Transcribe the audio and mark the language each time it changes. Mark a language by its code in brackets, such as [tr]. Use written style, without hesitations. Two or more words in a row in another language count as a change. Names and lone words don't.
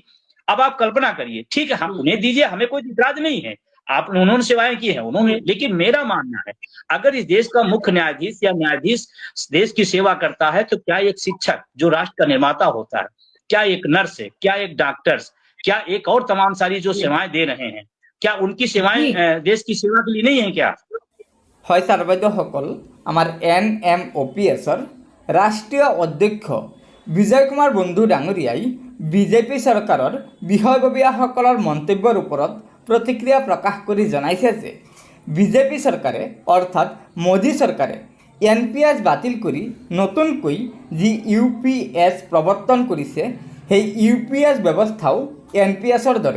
[hi] अब आप कल्पना करिए, ठीक है हम उन्हें दीजिए, हमें कोई इतराज नहीं है, उन्होंने सेवाएं की है उन्होंने, लेकिन मेरा मानना है अगर इस देश का मुख्य न्यायाधीश या न्यायाधीश देश की सेवा करता है तो क्या एक शिक्षक जो राष्ट्र का निर्माता होता है, क्या एक नर्स है, क्या एक डॉक्टर्स, क्या एक और तमाम सारी जो सेवाएं दे रहे हैं, क्या उनकी सेवाएं देश की सेवा के लिए नहीं है क्या? [as] হয় ছাৰ বাইদেউসকল, আমাৰ NMOPSৰ ৰাষ্ট্ৰীয় অধ্যক্ষ বিজয় কুমাৰ বন্ধু ডাঙৰীয়াই বিজেপি চৰকাৰৰ বিষয়ববীয়াসকলৰ মন্তব্যৰ ওপৰত প্ৰতিক্ৰিয়া প্ৰকাশ কৰি জনাইছে যে বিজেপি চৰকাৰে অৰ্থাৎ মোদী চৰকাৰে NPS বাতিল কৰি নতুনকৈ যি UPS প্ৰৱৰ্তন কৰিছে সেই UPS ব্যৱস্থাও NPSৰ দৰে।